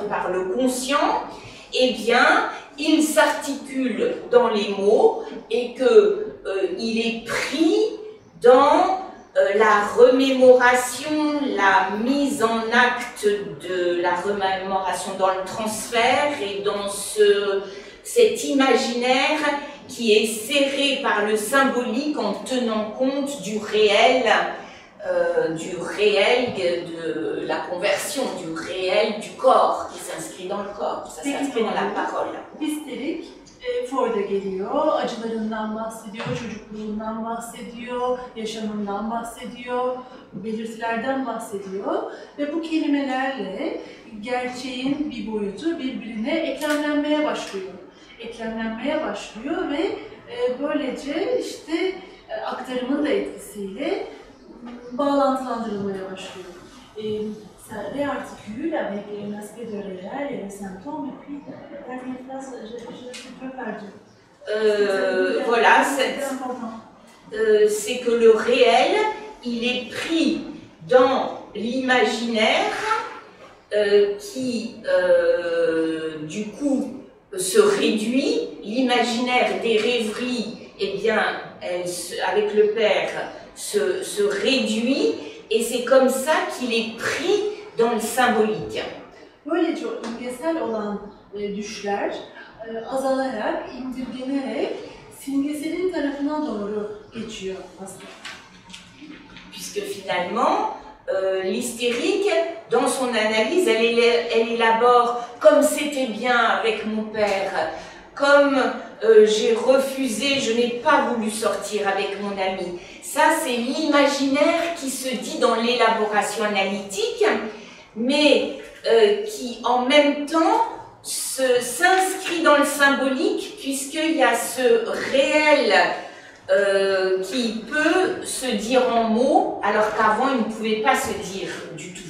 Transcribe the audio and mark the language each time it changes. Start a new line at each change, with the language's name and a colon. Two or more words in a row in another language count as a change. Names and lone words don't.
French: par le conscient, eh bien, il s'articule dans les mots et qu'il est pris dans la remémoration, la mise en acte de la remémoration dans le transfert et dans cet imaginaire qui est serré par le symbolique en tenant compte du réel de la conversion, du réel du corps qui s'inscrit dans le corps, ça s'inscrit dans la parole.
Turkish: Histerik Freud'a geliyor, acılarından bahsediyor, çocukluğundan bahsediyor, yaşamından bahsediyor, belirtilerden bahsediyor ve bu kelimelerle gerçeğin bir boyutu birbirine eklemlenmeye başlıyor ve böylece işte aktarımın da etkisiyle bağlantılandırılmaya başlıyor.
French: Ça réarticule avec un aspect de réel et les symptômes, et puis la dernière phrase, je suis un peu perdue. Voilà, c'est que le réel, il est pris dans l'imaginaire qui, du coup, se réduit. L'imaginaire des rêveries, eh bien, avec le père, se réduit, et c'est comme ça qu'il est pris dans le symbolique.
Turkish: Böylece imgesel olan düşler azalarak, indirgenerek simgeselin tarafına doğru geçiyor aslında.
French: Puisque finalement, l'hystérique, dans son analyse, elle élabore comme c'était bien avec mon père, comme j'ai refusé, je n'ai pas voulu sortir avec mon ami. Ça, c'est l'imaginaire qui se dit dans l'élaboration analytique, mais qui en même temps s'inscrit dans le symbolique, puisqu'il y a ce réel qui peut se dire en mots, alors qu'avant il ne pouvait pas se dire du tout.